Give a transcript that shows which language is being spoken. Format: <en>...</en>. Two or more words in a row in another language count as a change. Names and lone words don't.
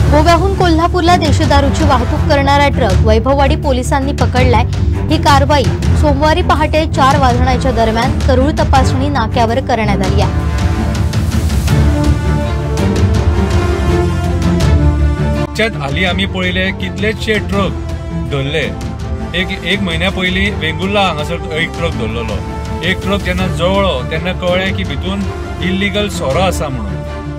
<mr>गोव्याहून कोल्हापूरला देशी दारूची वाहतूक करणारा ट्रक वैभववाडी पोलिसांनी पकडलाय। ही कारवाई सोमवारी पहाटे 4 वाजण्याच्या दरम्यान तरुळ तपासणी नाक्यावर करण्यात आली आहे।</mr> <kok>हाली आम्ही पळयले कितलेशे ट्रक धरले। एक महिन्या पयलीं वेंगुर्ला हांगासर एक ट्रक धरलेलो। एक ट्रक जेन्ना जवळो तेन्ना कळ्ळें की भितून इल्लीगल सोरो आसा म्हणून।</kok>